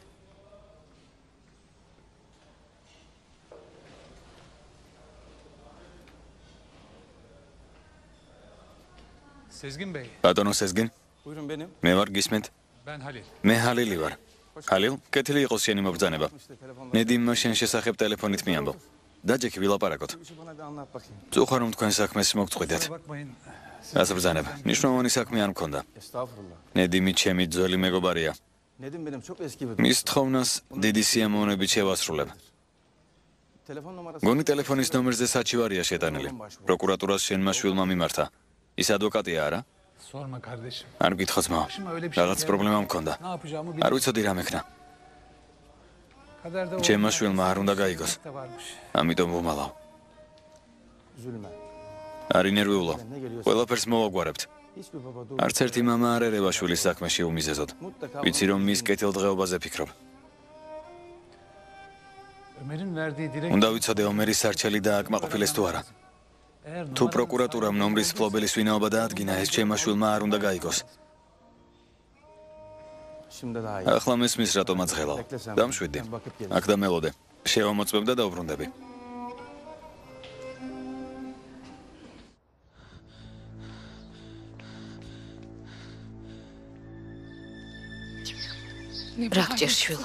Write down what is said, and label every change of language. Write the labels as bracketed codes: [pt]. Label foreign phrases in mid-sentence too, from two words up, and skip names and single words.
[tr] Sezgin Bey. [ka] ბატონო სეზგინ, [tr] Buyurun benim. [ka] მე ვარ გისმენთ? [tr] Ben Halil. [ka] მე ჰალილი ვარ. ჰალილ, კეთილი იყოს შენი მობრძანება. ნედიმ შენ შესახებ ტელეფონით მიამბო. დაჯექი ვილაპარაკოთ. [tr] Bana bir anlat bakayım. [ka] წუხარ რომ თქვენ საქმეს მოგწყვიდეთ. [tr] Bakmayın. [ka] გასაბრძანებ. ნიშნავანი საქმე არ მქონდა. [tr] Estağfurullah. [ka] ნედიმი ჩემი ძველი მეგობარია. [tr] Nedim benim çok eski bir. [ka] მის თხოვნას დიდი სიამოვნებით შევასრულებ. [tr] Telefon numarası. [ka] გონი ტელეფონის ნომერზე საჩივარია შეტანილი. პროკურატურას შენმა შვილმა მიმართა. ის ადვოკატია არა? [tr] Sorma kardeşim. [ka] არ გითხო ძმა. რაღაც პრობლემა მქონდა. [tr] Ne yapacağımı [ka] არ [tr] bilmiyorum. [ka] ვიცოდი რა მექნა. [tr] Kaderde [ka] ჩემმა შვილმა არ უნდა გაიგოს. [tr] da varmış. [ka] ამიტომ ვუმალავ. [tr] Üzülme. [ka] არ ინერვიულო. ყველაფერს მოვაგვარებთ. [tr] Hiçbir baba dur. [ka] არც ერთი მამა არ ერევა შვილის საქმეში უმიზეზოდ. ვიცი რომ მის კეთილდღეობაზე ფიქრობ. [tr] Ömer'in verdiği direkt. [ka] უნდა ვიცოდე ომერის სარჩელი დააკმაყოფილეს თუ არა. [tr] Eğer [ka] თუ პროკურატურამ ნომრის ფლობელის ვინაობა დაადგინა, ეს ჩემმა შვილმა არ უნდა გაიგოს. [tr] Şimdi daha iyi. [ka] ახლა მესმის რატომ აძღელავ. დამშვიდი. აქ დამელოდე. შევამოწმებ და დავბრუნდები. რა გჭირს შვილო?